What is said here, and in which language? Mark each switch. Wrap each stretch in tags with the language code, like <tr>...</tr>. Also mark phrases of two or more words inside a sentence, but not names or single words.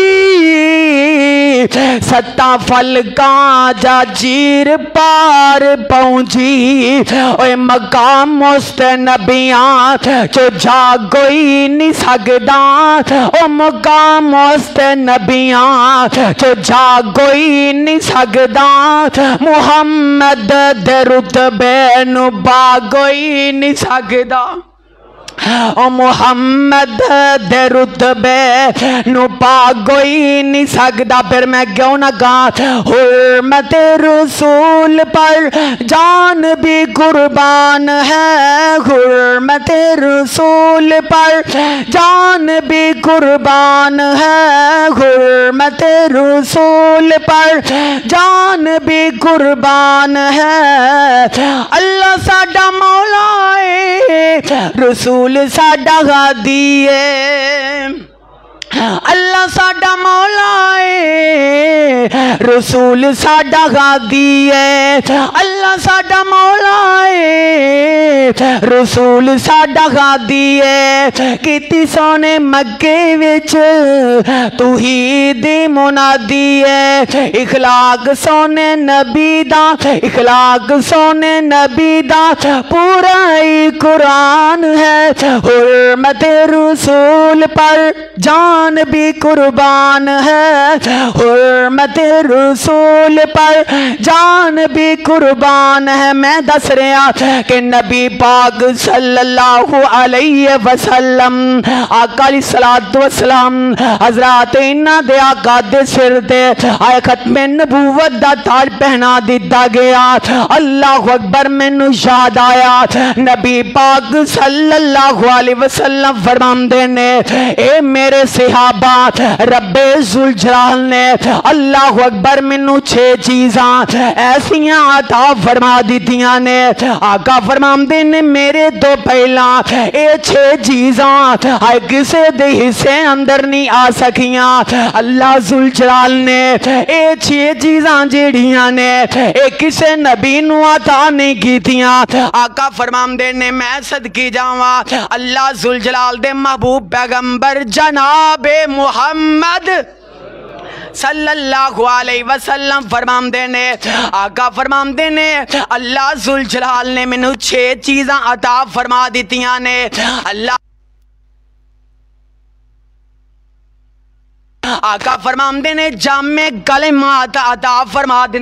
<pa>ستاں فلکاں جا چیر پار پہنچی اوے مقام مستنبیاں چو جا کوئی نہیں سکدا او مقام مستنبیاں چو جا کوئی نہیں سکدا محمد دے رتبے نو با کوئی نہیں سکدا او محمد دے رتبے نو پا کوئی نہیں</pa> <ur>سکدا پھر میں کیوں نہ کہا حرمت رسول پر جان بھی قربان ہے حرمت رسول پر جان بھی قربان ہے حرمت رسول پر جان بھی قربان ہے</ur> <pa>اللہ ساڈا مولا ہے رسول ساڈا غادی ہے اللہ ساڈا مولا ہے رسول ساڈا غادی ہے، اللہ ساڈا مولا ہے، رسول ساڈا غادی ہے. کیتی سوہنے مکے وچ توحید دی منادی ہے، اخلاق سوہنے نبی دا، اخلاق سوہنے نبی دا پورا ہی قرآن ہے.</pa> <ur>حرمت رسول پر جان بھی قربان ہے، حرمت رسول پر جان بھی قربان ہے.</ur> <pa>میں دس رہا کہ نبی پاک</pa> <ar>صلى الله عليه وسلم</ar> <pa>आका</pa> <ar>عليه الصلاة والسلام</ar> <pa>حضرات انہاں دے آقا دے سر تے آئے ختم نبوت دا تاج پہنا دتا گیا.</pa> <ar>الله أكبر,</ar> <pa>مینوں یاد آیا نبی پاک</pa> <ar>صلى الله عليه وسلم</ar> <pa>فرماندے نے، اے میرے صحابہ، رب ذو الجلال نے</pa> <ar>الله أكبر</ar> <pa>مینوں 6 چیزاں ایسیاں عطا فرما دتیاں نے. آقا فرماندے نے میرے توں پہلاں یہ 6 چیزاں ہائے کسے دے حصے اندر نہیں آ سکیاں. اللہ ذو الجلال نے یہ 6 چیزاں جیہڑیاں نے یہ کسے نبی نوں عطا نہیں کیتیاں. آقا فرماندے نے میں صدقی جاوا اللہ ذو الجلال دے محبوب پیغمبر جنابِ محمد</pa> <ar>صلى الله عليه وسلم</ar> <pa>فرماندے نے، آقا فرماندے نے اللہ ذو الجلال نے مینوں 6 چیزاں عطا فرما دتیاں نے. اللہ آقا فرماندے نے جامع کلمات عطا فرما دینے.</pa>